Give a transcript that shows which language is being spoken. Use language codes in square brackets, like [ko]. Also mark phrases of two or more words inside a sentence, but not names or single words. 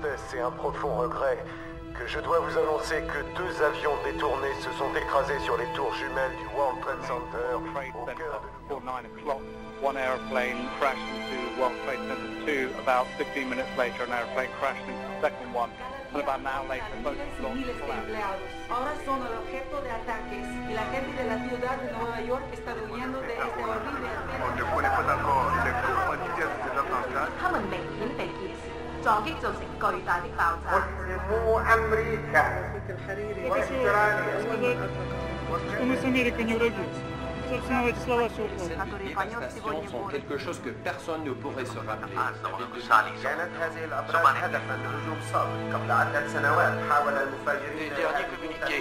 [fr] c'est un profond regret que je dois vous annoncer que 2 avions détournés se sont écrasés sur les tours jumelles du World Trade Center au cœur de... [en] Before 9 o'clock, one aeroplane crashed into World Trade Center 2. About 15 minutes later, an aeroplane crashed into the second one. And about an hour later, both [es] Miles de empleados ahora son el objeto de ataques y la gente de la ciudad de Nueva York está huyendo de este horrible accidente. [fr] On ne connaît pas encore l'exacte vitesse de l'attentat. [zh] 他們明顯被劫持，撞擊造成巨大的爆炸。 [fr] sont quelque chose que personne ne pourrait se rappeler. Les derniers communiqués.